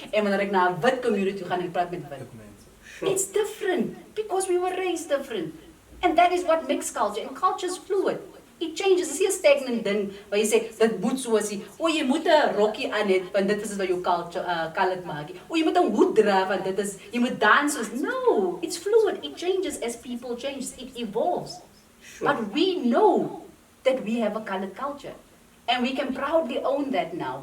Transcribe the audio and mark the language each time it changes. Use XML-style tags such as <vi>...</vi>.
<af>En wanneer ek na 'n wit community gaan en ek praat met wit.</af> <en>Sure. It's different because we were raised different. And that is what makes culture. And culture is fluid. It changes.</en> <af>Dis nie 'n stagnant ding waar jy sê dit moet so wees. O, jy moet 'n rokkie aan hê want dit is wat jou culture colored maak. O, jy moet 'n hoed dra want dit is jy moet dans soos.</af> <en>No, it's fluid. It changes as people change. It evolves. Sure. But we know that we have a colored culture. And we can proudly own that now.</en>